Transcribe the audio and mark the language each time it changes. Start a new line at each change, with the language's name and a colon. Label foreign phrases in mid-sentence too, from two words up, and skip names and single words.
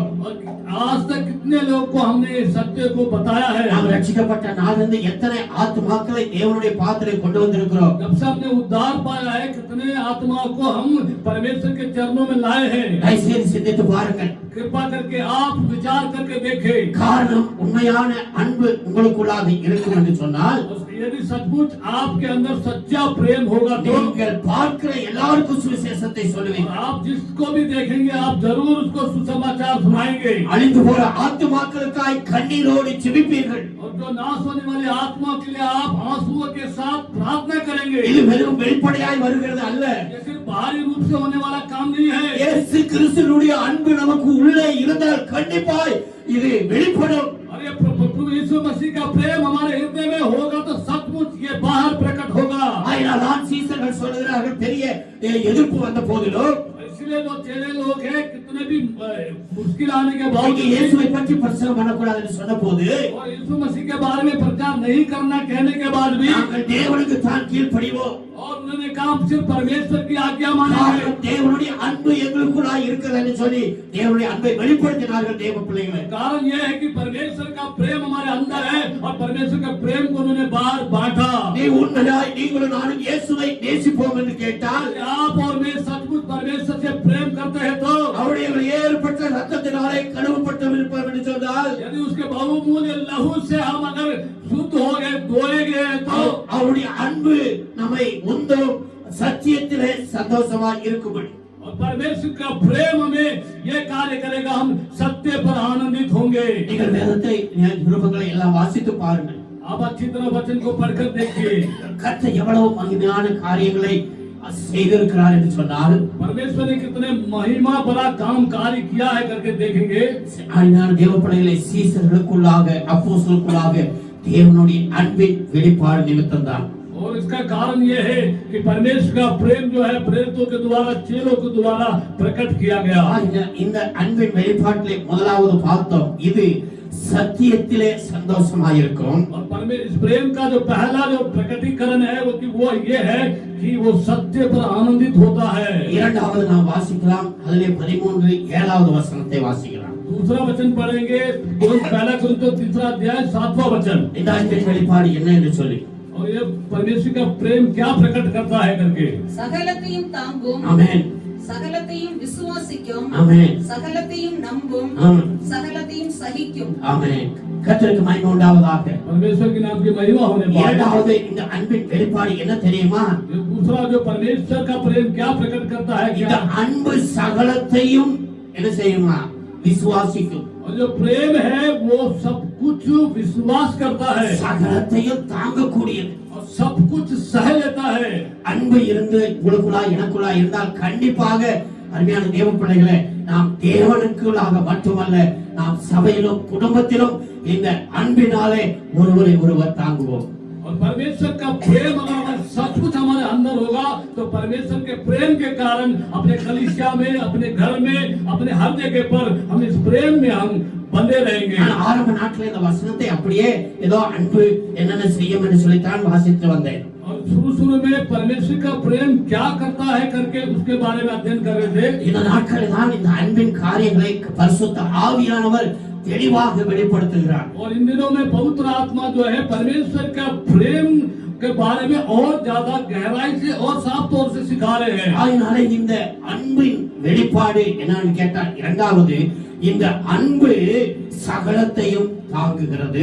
Hindi: और आज तक कितने लोग को हमने सत्य को बताया है?
Tamil: நாம் ரட்சிக்கப்பட்ட நாளிலிருந்து எத்தனை ஆத்துமாக்களை தேவனுடைய பாத்திரை கொண்டு வந்திருக்கிறோம்?
Hindi: जब से हमने उद्धार पाया है कितने आत्माओं को हम परमेश्वर के चरणों में लाए हैं?
Tamil: தயவுசெய்து சிந்தித்து பாருங்கள்.
Hindi: कृपा करके आप विचार करके देखें।
Tamil: காரணம் உண்மையான அன்பு உங்களுக்குள்ளாக இருக்கும் என்று சொன்னால்
Hindi: यदि सचमुच आपके अंदर सच्चा प्रेम होगा तो
Tamil: நீங்கள் பார்க்கிற எல்லாருக்கும் சுவிசேஷத்தை சொல்லுவீங்க.
Hindi: आप जिसको भी देखेंगे आप जरूर उसको सुसमाचार सुनाएंगे।
Tamil: அழிந்து போற ஆத்துமாக்களுக்காய் கண்ணீரோடு ஜெபிப்பீர்கள்.
Hindi: और जो नाश होने वाली आत्मा के लिए आप आंसुओं के साथ प्रार्थना करेंगे।
Tamil: இது வெறும் வெளிப்படையாய் வருகிறது அல்ல.
Hindi: ये सिर्फ बाहरी रूप से होने वाला काम नहीं है।
Tamil: இயேசு கிறிஸ்துவினுடைய அன்பு நமக்கு உள்ளே இருந்தால் கண்டிப்பாய் இது வெளிப்படும்.
Hindi: अरे प्रभु यीशु मसीह का प्रेम हमारे हृदय में होगा तो सचमुच ये बाहर प्रकट होगा।
Tamil: ஆயினால்தான் சீசர்கள் சொல்கிறார்கள் பெரிய எதிர்ப்பு வந்த போதிலும்
Hindi: इसलिए जो चेले लोग हैं कितने भी मुश्किल आने के
Tamil: அவங்க
Hindi: बावजूद
Tamil: இயேசுவை பற்றி பிரசங்கம் பண்ணக்கூடாது என்று சொன்னபோது
Hindi: और यीशु मसीह के बारे में प्रचार नहीं करना कहने के बाद भी
Tamil: நாங்கள் தேவனுக்கு தான் கீழ்ப்படிவோம்.
Hindi: और उन्होंने कहा सिर्फ परमेश्वर की आज्ञा मानेंगे।
Tamil: தேவனுடைய அன்பு எங்களுக்குள்ளாய் இருக்கிறது சொல்லி தேவனுடைய அன்பை வெளிப்படுத்தினார்கள் தேவ பிள்ளைகளை.
Hindi: कारण यह है कि परमेश्वर का प्रेम हमारे अंदर है और परमेश्वर का प्रेम को उन्होंने बाहर बांटा।
Tamil: நீ உண்மையாய் நீங்களும் நானும் இயேசுவை நேசிப்போம் என்று கேட்டால்
Hindi: आप और मैं सचमुच परमेश्वर से प्रेम करते हैं तो
Tamil: அவருடைய ஏற்பட்ட ரத்தத்தினாலே கழுவப்பட்டிருப்போம் என்று சொன்னால்
Hindi: यदि उसके बहुमूल्य लहू से हम अगर शुद्ध हो गए धोए गए तो
Tamil: அவருடைய அன்பு நம்மை உந்தும் சத்தியத்திலே சந்தோஷமாய் இருக்கும்படி
Hindi: और परमेश्वर का प्रेम हमें ये कार्य करेगा हम सत्य पर आनंदित होंगे।
Tamil: நீங்கள் வேதத்தை நிருபங்களை எல்லாம் வாசித்து பாருங்கள்.
Hindi: आप अच्छी तरह वचन को पढ़कर देखिए
Tamil: கர்த்தர் எவ்வளவு மகிமையான காரியங்களை செய்திருக்கிறார் என்று சொன்னால்
Hindi: परमेश्वर ने कितने महिमा बड़ा काम कार्य किया है करके देखेंगे।
Tamil: ஆயினால தேவ பிள்ளைகளை சீசர்களுக்குள்ளாக அப்போஸ்தலர்களுக்குள்ளாக தேவனுடைய அன்பின் வெளிப்பாடு நிமித்தம்தான்.
Hindi: और इसका कारण ये है कि परमेश्वर का प्रेम जो है प्रेरितों के द्वारा चेलों के द्वारा प्रकट किया गया।
Tamil: இந்த அன்பின் வெளிப்பாட்டிலே முதலாவது பார்த்தோம் இது சத்தியத்திலே சந்தோஷமாயிருக்கும்.
Hindi: और परमेश्वर इस प्रेम का जो पहला जो प्रकटीकरण है वो ये है कि वो सत्य पर आनंदित होता है।
Tamil: இரண்டாவது நாம் வாசிக்கலாம் அதிலே 13 வசனத்தை வாசிக்கலாம்.
Hindi: दूसरा वचन पढ़ेंगे पहला कुरिन्थियों 3 अध्याय 7वां वचन।
Tamil: இந்த அன்பின் வெளிப்பாடு என்ன என்று சொல்லி
Hindi: और ये परमेश्वर का प्रेम क्या प्रकट करता है करके
Tamil: சகலத்தையும் தாங்கும் ஆமென் சகலத்தையும் விசுவாசிக்கும், ஆமென். சகலத்தையும் நம்பும், ஆமென். சகலத்தையும் சகிக்கும். ஆமென். கர்த்தருக்கு மகிமை உண்டாவதாக.
Hindi: परमेश्वर के नाम की महिमा होने पाए।
Tamil: இரண்டாவது இந்த அன்பின் வெளிப்பாடு என்ன தெரியுமா?
Hindi: दूसरा जो परमेश्वर का प्रेम क्या प्रकट करता है,
Tamil: இந்த
Hindi: क्या
Tamil: அன்பு சகலத்தையும் என்ன செய்யுமா? விசுவாசிக்கும்.
Hindi: और जो प्रेम है वो सब कुछ विश्वास करता है
Tamil: சகலத்தையும் தாங்கக்கூடியது.
Hindi: और सब कुछ सह लेता है।
Tamil: அன்பு இருந்து உங்களுக்குள்ளா எனக்குள்ளா இருந்தால் கண்டிப்பாக அருமையான தேவ பிள்ளைகளே, நாம் தேவனுக்குள்ளாக மட்டுமல்ல, நாம் சபையிலும் குடும்பத்திலும் இந்த அன்பினாலே ஒருவரை ஒருவர் தாங்குவோம்.
Hindi: और परमेश्वर का प्रेम अगर सब कुछ हमारे अंदर होगा तो परमेश्वर के प्रेम के कारण अपने कलीसिया में, अपने घर में, अपने हर जगह पर हम इस प्रेम में हम बंधे रहेंगे।
Tamil: நான் ஆரம்ப நாட்களில் இந்த வசனத்தை அப்படியே ஏதோ அன்பு என்னென்ன செய்யும் என்று சொல்லித்தான் வாசித்து வந்தேன்.
Hindi: और शुरू में परमेश्वर का प्रेम क्या करता है करके उसके बारे में अध्ययन कर रहे थे।
Tamil: இந்த நாட்களில் தான் இந்த அன்பின் காரியங்களை பரிசுத்த ஆவியானவர் தெளிவாக வெளிப்படுத்துகிறார்.
Hindi: और इन दिनों में पवित्र आत्मा जो है परमेश्वर का प्रेम के बारे में और ज्यादा गहराई से और साफ तौर से सिखा रहे हैं।
Tamil: அதனால இந்த அன்பின் வெளிப்பாடு என்னன்னு கேட்டால் இரண்டாவது இந்த அன்பு சகலத்தையும் தாங்குகிறது.